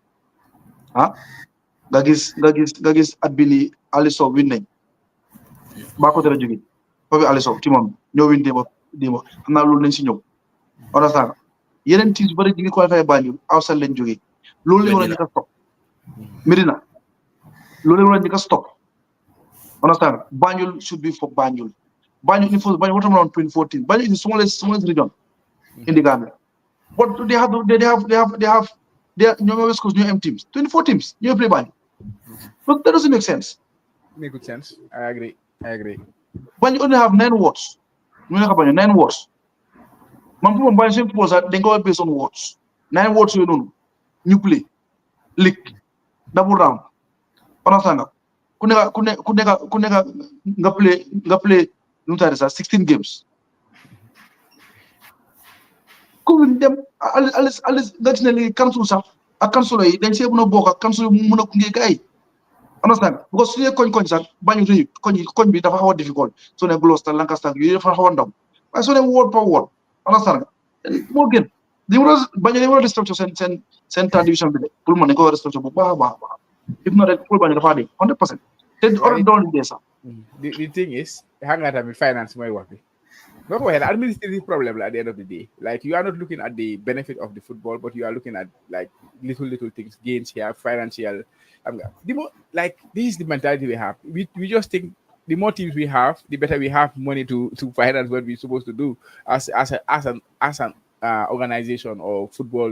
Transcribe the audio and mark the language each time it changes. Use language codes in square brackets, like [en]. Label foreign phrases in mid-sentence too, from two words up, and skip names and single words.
[wo] nga gis at bi nii Aliou win nañ baa ko dara jóge foofu Aliou ci moom ñoo win démb xam naa loolu nañ si ñëw understand yeneen teams bari ñu ngi qualifié Banjul outside lañ jógee loolu lañ war a njëkk a stop Medina loolu lañ war a njëkk a stop [en] understand Banjul should be for Banjul Banjul what around 2014 Banjul is the smallest region in the Gambia but they have [wo] ñoo West Coast ñoo am [en] teams 24 teams ñoo play Banjul but that doesn't make sense. Make good sense. I agree. Banjul only have 9 wards. You know Banjul 9 wards. Man pour Banjul same football that they go based on wards. 9 wards you know. You play league double round. [wo] Understand nga? Ku nekk nga play nu tare sa 16 games. Ku dem Alice nga ci ne li council sax ak council yi dañ see mën a bokk ak council mën a gunge gars yi. Understand because su dee koñ sax Banjul rëy koñ bi dafa xaw a difficult soo ne Gloucester Lancaster yooyu dafa xaw a ndaw waaye soo ne ward par ward understand nga moo gën Banjul war a restructure seen third division bi de pour mën nañu ko restructure bu baax a baax [en] if not [wo] rek pour Banjul dafa dee 100% te doon dee sax. [en] The thing is [wo] xam nga tamit finance mooy wax bi boo ko waxee la [en] administrative problem la at the end of the day like you are not looking at the benefit of the football but you are looking at like little things gains here financial. This is the mentality we have. We just think the more teams we have, the better we have money to finance what we're supposed to do as an organization or football.